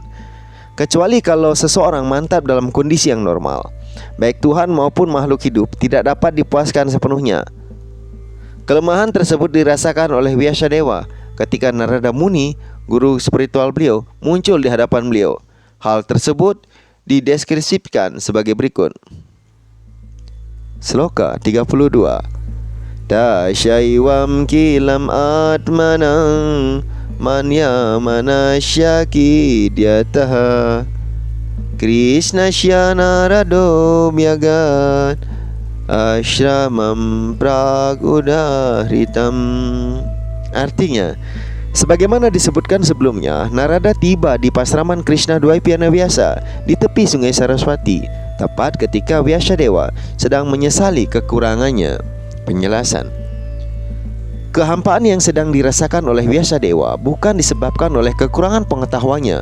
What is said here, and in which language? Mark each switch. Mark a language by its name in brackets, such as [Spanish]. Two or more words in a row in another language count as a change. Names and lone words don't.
[Indonesian] Kecuali kalau seseorang mantap dalam kondisi yang normal, baik Tuhan maupun makhluk hidup tidak dapat dipuaskan sepenuhnya. Kelemahan tersebut dirasakan oleh Vyasadeva ketika Narada Muni, guru spiritual beliau, muncul di hadapan beliau. Hal tersebut dideskripsikan sebagai berikut. Sloka 32. [Sanskrit] Dasyaivam kilam atmanang manya manasyaki diataha Krishna Narado myagat ashramam pragudahritam. [Indonesian] Artinya, sebagaimana disebutkan sebelumnya, Narada tiba di pasraman Krishna Dwaipayana Vyasa di tepi sungai Saraswati tepat ketika Vyasadeva sedang menyesali kekurangannya. Penjelasan: kehampaan yang sedang dirasakan oleh Vyasadeva bukan disebabkan oleh kekurangan pengetahuannya.